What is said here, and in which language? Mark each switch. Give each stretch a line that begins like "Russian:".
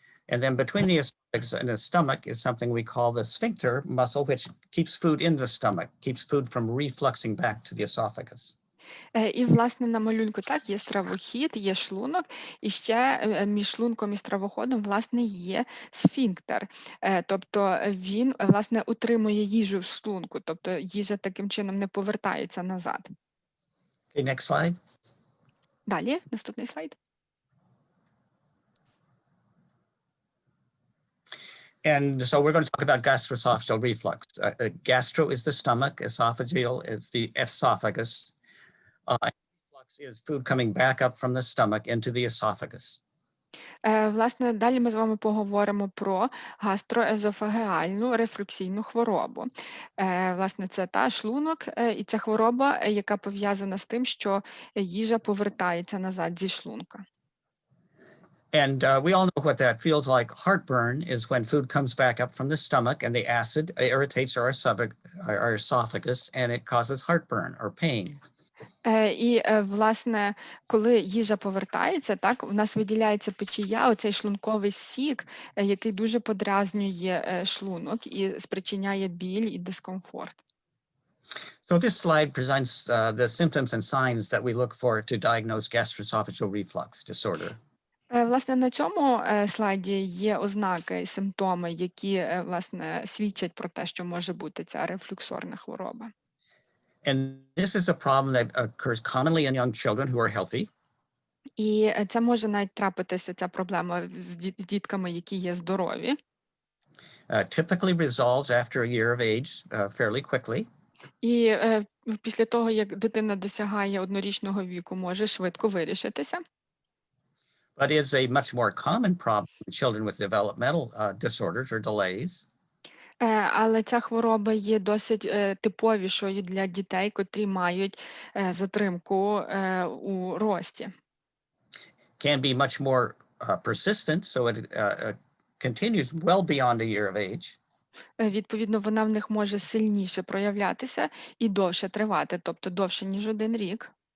English: And then between the esophagus and the stomach is something we call the sphincter muscle, which keeps food in the stomach, keeps food from refluxing back to the esophagus.
Ukrainian: І, власне, на малюнку так, є стравохід, є шлунок, і ще між шлунком і стравоходом, власне, є сфінктер. Тобто він, власне, утримує їжу в шлунку, тобто їжа таким чином не повертається назад.
English: Okay, next slide.
Ukrainian: Далі, наступний слайд.
English: And so we're going to talk about gastroesophageal reflux. Gastro is the stomach, esophageal is the esophagus. And reflux is food coming back up from the stomach into the esophagus.
Ukrainian: Власне, далі ми з вами поговоримо про гастроезофагеальну рефлюксійну хворобу. Власне, це та шлунок, і це хвороба, яка пов'язана з тим, що їжа повертається назад зі шлунка.
English: And we all know what that feels like. Heartburn is when food comes back up from the stomach and the acid irritates our esophagus and it causes heartburn or pain.
Ukrainian: І, власне, коли їжа повертається, так, у нас виділяється печія, оцей шлунковий сік, який дуже подразнює шлунок і спричиняє біль і дискомфорт.
English: So this slide presents the symptoms and signs that we look for to diagnose gastroesophageal reflux disorder.
Ukrainian: Власне, на цьому слайді є ознаки і симптоми, які, власне, свідчать про те, що може бути ця рефлюксорна хвороба.
English: And this is a problem that occurs commonly in young children who are healthy.
Ukrainian: І це може навіть трапитися, ця проблема з дітками, які є здорові.
English: Typically resolves after a year of age fairly quickly.
Ukrainian: І після того, як дитина досягає однорічного віку, може швидко вирішитися.
English: But it's a much more common problem in children with developmental disorders or delays.
Ukrainian: Але ця хвороба є досить типовішою для дітей, котрі мають затримку у рості.
English: Can be much more persistent, so it continues well beyond a year of age.
Ukrainian: Відповідно, вона в них може сильніше проявлятися і довше тривати, тобто довше, ніж 1 рік.